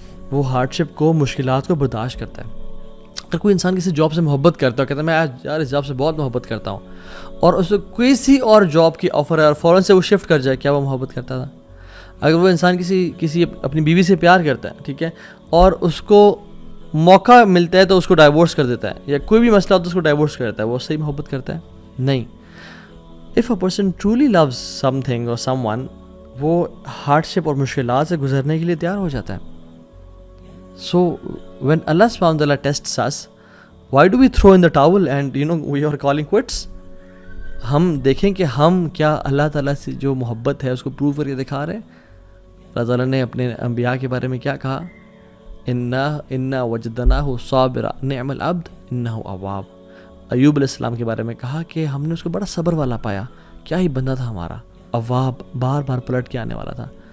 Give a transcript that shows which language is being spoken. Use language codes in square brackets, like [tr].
[ur] وہ ہارڈ شپ کو مشکلات کو برداشت کرتا ہے. اگر کوئی انسان کسی جاب سے محبت کرتا ہے کہتا ہے میں آج یار اس جاب سے بہت محبت کرتا ہوں اور اس کو کسی اور جاب کی آفر ہے اور فوراً سے وہ شفٹ کر جائے, کیا وہ محبت کرتا تھا؟ اگر وہ انسان کسی اپنی بیوی سے پیار کرتا ہے, ٹھیک ہے, اور اس کو موقع ملتا ہے تو اس کو ڈائیورس کر دیتا ہے, یا کوئی بھی مسئلہ ہوتا ہے اس کو ڈائیورس کر دیتا ہے, وہ صحیح محبت کرتا ہے؟ نہیں. [en] if a person truly loves something اور someone, [ur] وہ ہارڈ شپ اور مشکلات سے گزرنے کے لیے تیار ہو جاتا ہے. [en] So when Allah subhanahu wa ta'ala tests us, why do we throw in the towel and we are calling quits? [ur] ہم دیکھیں کہ ہم کیا اللہ تعالیٰ سے جو محبت ہے اس کو پروو کر کے دکھا رہے ہیں. اللہ تعالیٰ نے اپنے انبیاء کے بارے میں کیا کہا؟ [ar] انا وجدناہ صابرا نعم العبد انہ اواب. [ur] ایوب علیہ السلام کے بارے میں کہا کہ ہم نے اس کو بڑا صبر والا پایا, کیا ہی بندہ تھا ہمارا, اواب, بار بار پلٹ کے آنے والا تھا.